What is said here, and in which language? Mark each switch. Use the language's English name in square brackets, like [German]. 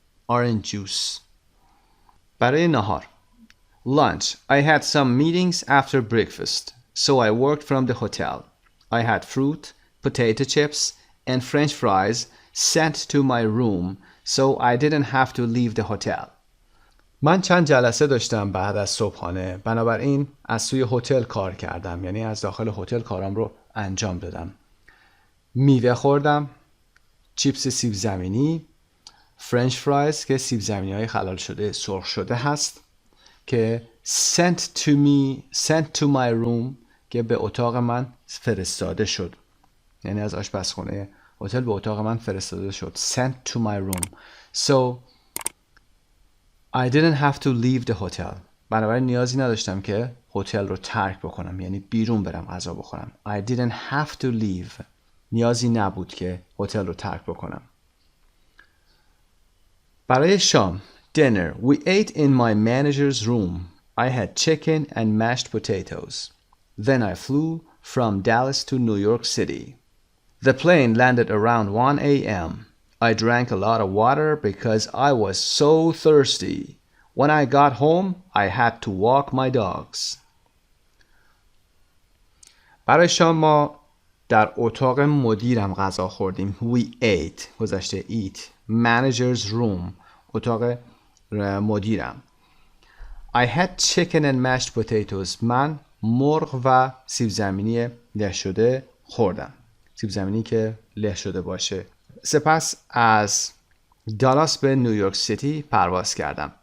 [English] Orange juice. [Persian] برای نهار. [English] Lunch. I had some meetings after breakfast, so I worked from the hotel. I had fruit, potato chips, and French fries sent to my room, so I didn't have to leave the hotel. [Persian] من چند جلسه داشتم بعد از صبحانه، بنابراین از سوی هتل کار کردم، یعنی از داخل هتل کارم رو انجام دادم. میوه خوردم، چیپس سیب زمینی، فرنچ فرایز که سیب زمینی های خلال شده سرخ شده هست که [English] sent to my room [Persian] که به اتاق من فرستاده شد. یعنی از آشپزخانه هتل به اتاق من فرستاده شد. [English] Sent to my room. So I didn't have to leave the hotel. [Persian] بنابراین نیازی نداشتم که هتل رو ترک بکنم، یعنی بیرون برم غذا بخورم. [English] I didn't have to leave. [Persian] نیازی نبود که هتل رو ترک بکنم. برای شام [English] dinner we ate in my manager's room. I had chicken and mashed potatoes. Then I flew from Dallas to New York City. The plane landed around 1 a.m. I drank a lot of water because I was so thirsty. When I got home, I had to walk my dogs. [Persian] برای شام ما در اتاق مدیرم غذا خوردیم. [English] We ate [Persian] گذشته [English] eat. Manager's room [Persian] اتاق مدیرم. [English] I had chicken and mashed potatoes. [Persian] من مرغ و سیب زمینی له شده خوردم. سیب زمینی که له شده باشه. سپس از دالاس به نیویورک سیتی پرواز کردم.